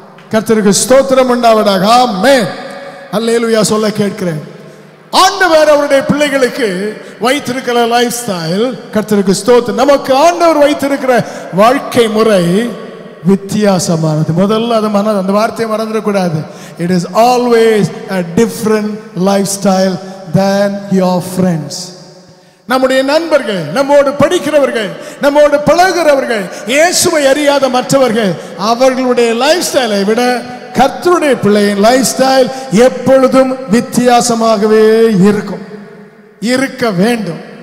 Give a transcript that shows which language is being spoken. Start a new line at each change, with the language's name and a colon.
Tamil: கர்த்தருக்கு ஸ்தோத்திரம் உண்டாவதாக. ஆமென். அல்லேலூயா சொல்ல கேட்கிறேன். ஆண்டவர் அவருடைய பிள்ளைகளுக்கு வைத்திருக்கிற லைஃப் ஸ்டைல், கர்த்தருக்கு ஸ்தோத்திரம், நமக்கு ஆண்டவர் வைத்திருக்கிற வாழ்க்கை முறை வித்தியாசமானது. முதல்ல அந்த வார்த்தையை மறந்துடக்கூடாது.
English: It is always a different lifestyle than your friends.
Tamil: நம்முடைய நண்பர்கள், நம்மோடு படிக்கிறவர்கள், நம்மோடு பழகிறவர்கள், இயேசுவை அறியாத மற்றவர்கள், அவர்களுடைய லைஃப் ஸ்டைலை விட கர்த்தருடைய பிள்ளையின் லைஃப் ஸ்டைல் எப்பொழுதும் வித்தியாசமாகவே இருக்கும், இருக்க வேண்டும்.